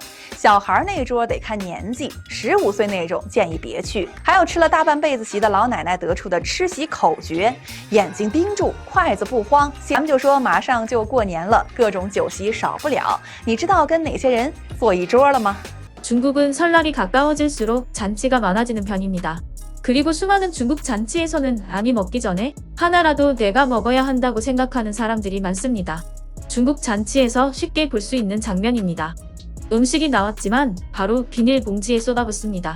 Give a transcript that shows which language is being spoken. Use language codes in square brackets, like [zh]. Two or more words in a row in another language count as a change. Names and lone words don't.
[zh] 小孩那桌得看年纪，15岁那种建议别去。还有吃了大半辈子席的老奶奶得出的吃席口诀：眼睛盯住，筷子不慌。咱们就说马上就过年了，各种酒席少不了。你知道跟哪些人坐一桌了吗？ [ko] 중국은 설날이 가까워질수록 잔치가 많아지는 편입니다. 그리고 수많은 중국 잔치에서는 남이 먹기 전에 하나라도 내가 먹어야 한다고 생각하는 사람들이 많습니다. 중국 잔치에서 쉽게 볼 수 있는 장면입니다. 음식이 나왔지만 바로 비닐봉지에 쏟아붓습니다.